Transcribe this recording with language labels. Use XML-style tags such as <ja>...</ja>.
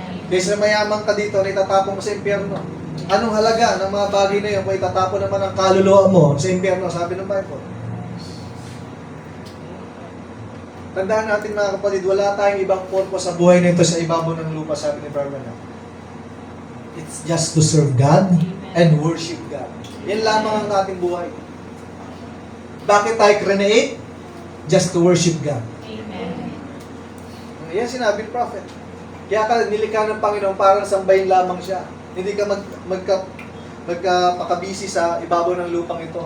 <tl>Kaysa mayaman ka dito, na itatapon mo sa impyerno. Anong halaga ng mga bagay na yun kung itatapon naman ang kaluluwa mo sa impyerno, sabi ng Bible. Tandaan natin mga kapatid, wala tayong ibang purpose sa buhay na ito sa ibabaw ng lupa, sabi ni Brother.</tl> <en>It's just to serve God and worship God.</en> <tl>Yan lamang ang ating buhay. Bakit tayo create?</tl> <en>Just to worship God. Amen.</en> <tl>Yan sinabi ni Prophet. Kaya ka nilikha ng Panginoon para sambahin lamang siya. Hindi ka magkapakabisi sa ibabaw ng lupang ito.</tl>